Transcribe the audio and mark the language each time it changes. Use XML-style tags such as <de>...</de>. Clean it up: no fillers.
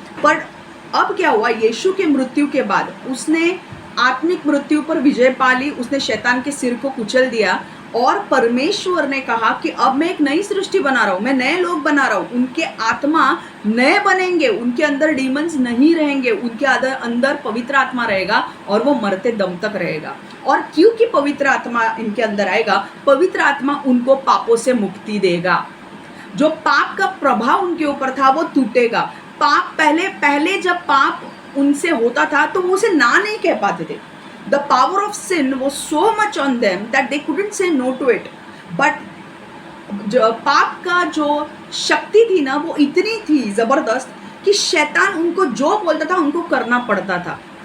<hi>पर अब क्या हुआ, यीशु के मृत्यु के बाद उसने आत्मिक मृत्यु पर विजय पा ली, उसने शैतान के सिर को कुचल दिया और परमेश्वर ने कहा कि अब मैं एक नई सृष्टि बना रहा हूँ, मैं नए लोग बना रहा हूँ, उनके आत्मा नए बनेंगे, उनके अंदर डीमंस नहीं रहेंगे, उनके अंदर पवित्र आत्मा रहेगा और वो मरते दम तक रहेगा। और क्योंकि पवित्र आत्मा इनके अंदर आएगा, पवित्र आत्मा उनको पापों से मुक्ति देगा, जो पाप का प्रभाव उनके ऊपर था वो टूटेगा। पाप पहले जब पाप उनसे होता था तो वो उसे ना नहीं कह पाते थे।</hi> <en>The power of sin was so much on them that they couldn't say no to it.</en> <hi>But जो पाप का जो शक्ति थी ना, वो इतनी थी ज़बरदस्त कि शैतान उनको जो बोलता था उनको करना पड़ता था।</hi>